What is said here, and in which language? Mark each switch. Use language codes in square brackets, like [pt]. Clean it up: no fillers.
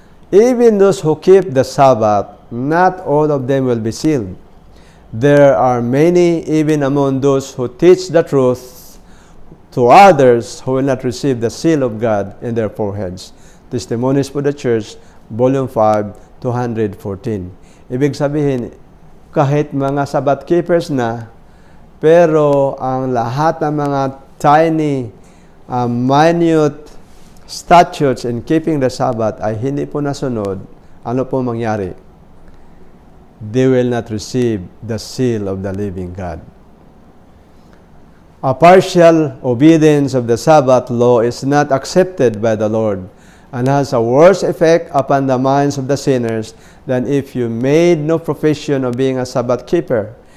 [en] Even those who keep the Sabbath, not all of them will be sealed. There are many, even among those who teach the truth to others, who will not receive the seal of God in their foreheads. Testimonies for the Church, Volume 5, 214. [tl] Ibig sabihin, kahit mga Sabbath keepers na, pero ang lahat ng mga [en] tiny, minute statutes in keeping the Sabbath [tl] ay hindi po nasunod, ano po mangyari? [en] They will not receive the seal of the living God. A partial obedience of the Sabbath law is not accepted by the Lord and has a worse effect upon the minds of the sinners than if you made no profession of being a Sabbath keeper.